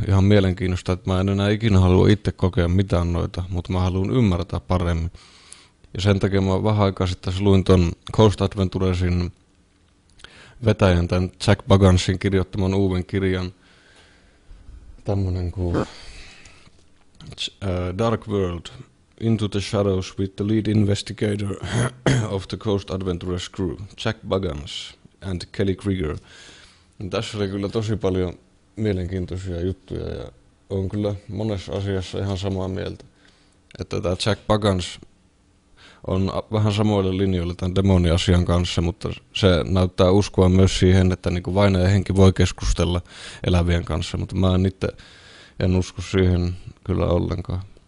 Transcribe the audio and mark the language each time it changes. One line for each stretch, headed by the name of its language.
Finnish: Ihan mielenkiintoista, että mä en enää ikinä halua itse kokea mitään noita, mutta mä haluan ymmärtää paremmin. Ja sen takia mä vähän aikaa sitten luin ton Ghost Adventuresin vetäjän, tämän Jack Bagansin kirjoittaman uuden kirjan, tämmönen kuin Dark World,
English: Into the Shadows with the lead investigator of the Coast Adventurers crew, Jack Bagans and Kelly Krieger.
Finnish: Tässä oli kyllä tosi paljon mielenkiintoisia juttuja ja on kyllä monessa asiassa ihan samaa mieltä. Että tämä Jack Bagans on vähän samoilla linjoilla tämän demoniasian kanssa, mutta se näyttää uskoa myös siihen, että niin kuin vainaja henki voi keskustella elävien kanssa, mutta mä en usko siihen kyllä ollenkaan.